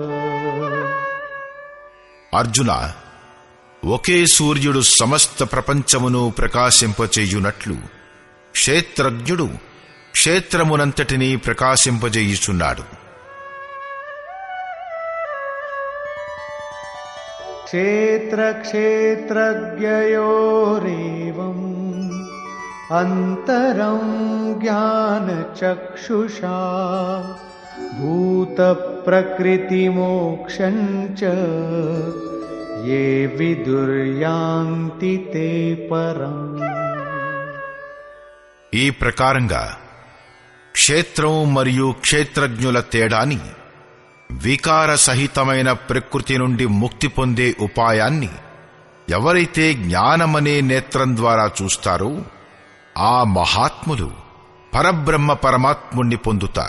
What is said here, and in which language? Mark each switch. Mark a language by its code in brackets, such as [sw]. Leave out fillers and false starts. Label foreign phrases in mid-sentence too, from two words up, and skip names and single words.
[te] అర్జున, ఒకే సూర్యుడు సమస్త ప్రపంచమును ప్రకాశింపచేయునట్లు క్షేత్రజ్ఞుడు క్షేత్రమునంతటినీ ప్రకాశింపజేయుచున్నాడు. [sa] क्षेत्रक्षेत्रज्ञयोरेवम् अन्तरं ज्ञानचक्षुषा भूतप्रकृतिमोक्षं च ये विदुर्यान्ति ते परम्। [te] ఈ ప్రకారంగా క్షేత్రం మరియు క్షేత్రజ్ఞుల తేడాని, వికారసహితమైన ప్రకృతి నుండి ముక్తి పొందే ఉపాయాన్ని ఎవరైతే జ్ఞానమనే నేత్రం ద్వారా చూస్తారో ఆ మహాత్ములు పరబ్రహ్మ పరమాత్ముణ్ణి పొందుతారు.